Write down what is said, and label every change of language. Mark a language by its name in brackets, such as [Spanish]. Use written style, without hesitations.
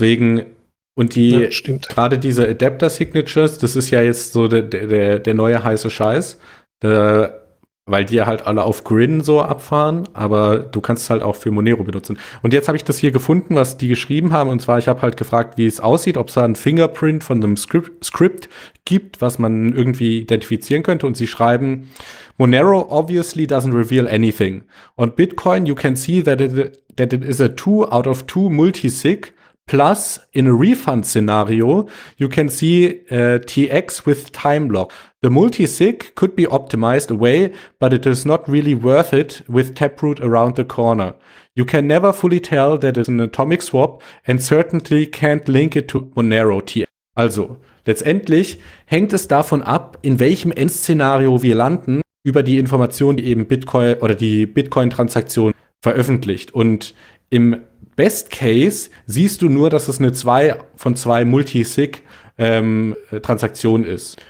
[German] Deswegen, und die ja, gerade diese Adapter-Signatures, das ist ja jetzt so der neue heiße Scheiß, weil die ja halt alle auf Grin so abfahren, aber du kannst es halt auch für Monero benutzen. Und jetzt habe ich das hier gefunden, was die geschrieben haben, und zwar, ich habe halt gefragt, wie es aussieht, ob es da ein Fingerprint von einem Script gibt, was man irgendwie identifizieren könnte, und sie schreiben, [English] Monero obviously doesn't reveal anything. On Bitcoin, you can see that it is a 2 out of 2 multisig, plus in a refund scenario, you can see TX with time lock. The multisig could be optimized away, but it is not really worth it with Taproot around the corner. You can never fully tell that it's an atomic swap and certainly can't link it to Monero TX. [German] Also, letztendlich hängt es davon ab, in welchem Endszenario wir landen, über die Information, die eben Bitcoin oder die Bitcoin-Transaktion veröffentlicht. Und im Best Case siehst du nur, dass es eine 2 von 2 Multisig Transaktion ist.